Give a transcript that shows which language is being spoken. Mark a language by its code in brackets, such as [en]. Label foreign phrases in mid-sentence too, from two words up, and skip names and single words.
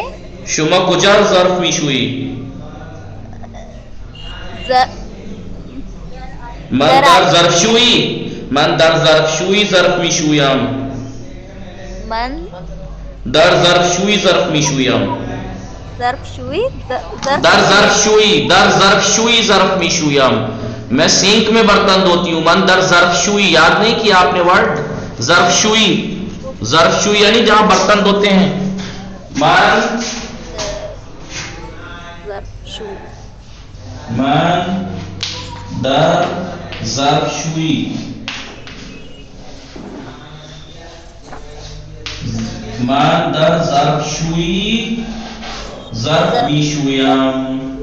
[fa] شما کجا ظرف میشویی؟ من در ظرفشویی. من در ظرفشویی ظرف میشویم. من در ظرفشویی ظرف میشویم. در ظرفشویی ظرف میشویم. [ur] میں سینک میں برتن دھوتی ہوں. [fa] من در ظرفشویی. [ur] یاد نہیں کیا آپ نے ورڈ ظرفشویی؟ ظرفشویی یعنی جہاں برتن دھوتے ہیں. [fa] من در ظرفشویی. من در ظرفشویی ظرف میشویم.